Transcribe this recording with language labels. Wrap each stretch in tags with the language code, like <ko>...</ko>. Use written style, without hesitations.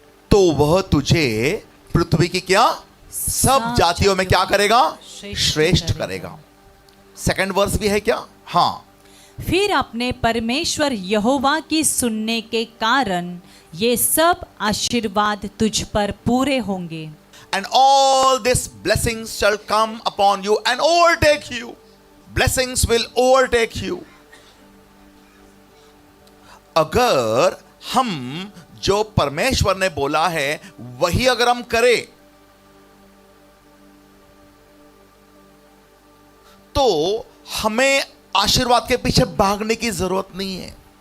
<hi>तो वह तुझे पृथ्वी की क्या सब जातियों में क्या करेगा? श्रेष्ठ करेगा। सेकंड वर्स भी है क्या? हाँ। फिर अपने परमेश्वर यहोवा की सुनने के कारण ये सब आशीर्वाद तुझ पर पूरे होंगे।</hi> <en>And all these blessings shall come upon you and overtake you. Blessings will overtake you.</en> <hi>अगर हम जो परमेश्वर ने बोला है वही अगर हम करें तो हमें आशीर्वाद के पीछे भागने की जरूरत नहीं है।</hi>